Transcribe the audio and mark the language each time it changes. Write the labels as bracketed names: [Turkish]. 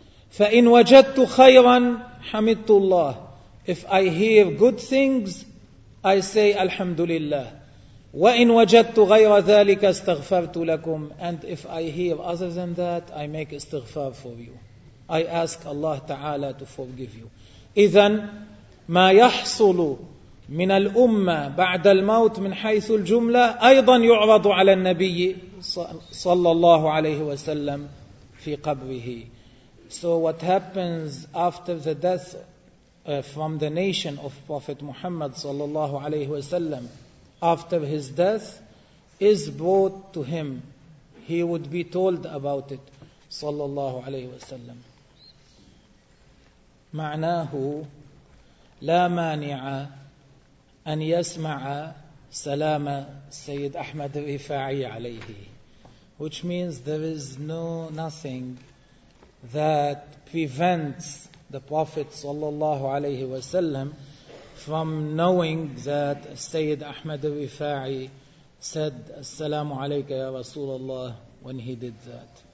[Arabic] فإن وجدت خيرا حمدت الله, [English] if I hear good things I say [Arabic] الحمد لله, وإن وجدت غير ذلك استغفرت لكم, [English] and if I hear other than that I make استغفار for you, I ask Allah تعالى to forgive you. [Arabic] إذن ما يحصل من الأمة بعد الموت من حيث الجملة أيضا يعرض على النبي صلى الله عليه وسلم في قبره. [English] So what happens after the death from the nation of Prophet Muhammad صلى الله عليه وسلم after his death is brought to him. He would be told about it صلى الله عليه وسلم. [Arabic] معناه لا مانع أن يسمع سلام سيد أحمد الرفاعي عليه, [English] which means there is nothing that prevents the Prophet صلى الله عليه وسلم from knowing that سيد أحمد الرفاعي said [Arabic] السلام عليك يا رسول الله [English] when he did that.